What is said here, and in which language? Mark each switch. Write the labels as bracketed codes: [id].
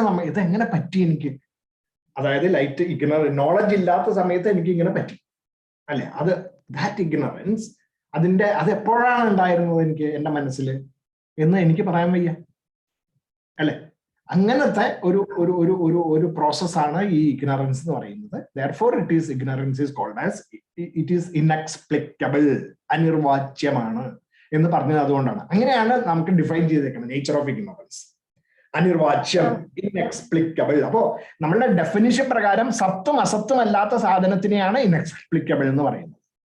[ml] ഇതെങ്ങനെ പറ്റി എനിക്ക്? അതായത് ലൈറ്റ് നോളജ് ഇല്ലാത്ത സമയത്ത് എനിക്ക് ഇങ്ങനെ പറ്റി, അല്ലെ? [en] that ignorance, [ml] അത് എപ്പോഴാണ് ഉണ്ടായിരുന്നത് എനിക്ക് എന്റെ മനസ്സിൽ എന്ന് എനിക്ക് പറയാൻ വയ്യ, അല്ലെ? അങ്ങനത്തെ ഒരു പ്രോസസ്സാണ് ഈ ഇഗ്നറൻസ് എന്ന് പറയുന്നത്. [en] therefore ignorance is called as it is inexplicable, [ml] അനിർവാച്യമാണ് എന്ന് പറഞ്ഞത് അതുകൊണ്ടാണ്. അങ്ങനെയാണ് നമുക്ക് ഡിഫൈൻ ചെയ്തേക്കുന്നത് നേച്ചർ ഓഫ് ഇഗ്നറൻസ്. അനിർവാച്യം, ഇൻഎക്സ്പ്ലിക്കബിൾ. അപ്പോ നമ്മളുടെ ഡെഫിനിഷൻ പ്രകാരം സത്തും അസത്തും അല്ലാത്ത സാധനത്തിനെയാണ് ഇൻഎക്സ്പ്ലിക്കബിൾ എന്ന് പറയുന്നത്.